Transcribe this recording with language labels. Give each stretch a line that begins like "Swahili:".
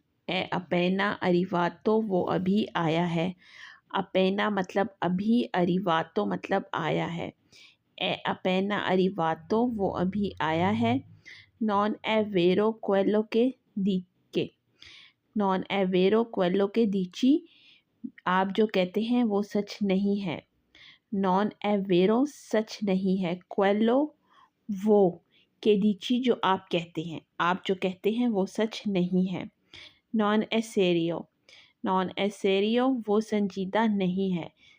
Italian: è appena arrivato
Hindi: वो अभी आया है। appena मतलब अभी, arrivato मतलब आया है।
Italian: è appena arrivato
Hindi: वो अभी आया है।
Italian: non è vero quello che dici। non è vero quello che dici
Hindi: आप जो कहते हैं वो सच नहीं है।
Italian: non è vero
Hindi: सच नहीं है, quello वो,
Italian: che dici
Hindi: जो आप कहते हैं, आप जो कहते हैं वो सच नहीं है।
Italian: नॉन ए सेरियो, नॉन ए सेरियो
Hindi: वो संजीदा नहीं है।